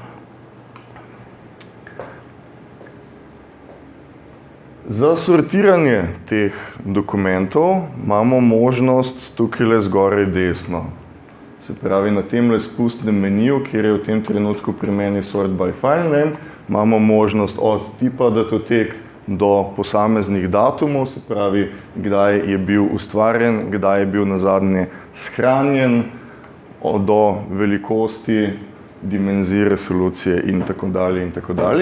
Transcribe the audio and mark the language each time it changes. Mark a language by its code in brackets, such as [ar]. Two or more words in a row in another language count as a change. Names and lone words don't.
[sl] Za sortiranje teh dokumentov imamo možnost tukaj zgoraj desno. Se pravi, na temle spustnem meniju, kjer je v tem trenutku pri meni [en] sort by file name, [sl] imamo možnost od tipa datotek do posameznih datumov, se pravi, kdaj je bil ustvarjen, kdaj je bil nazadnje shranjen, do velikosti, dimenzije, resolucije in tako dalje in tako dalje.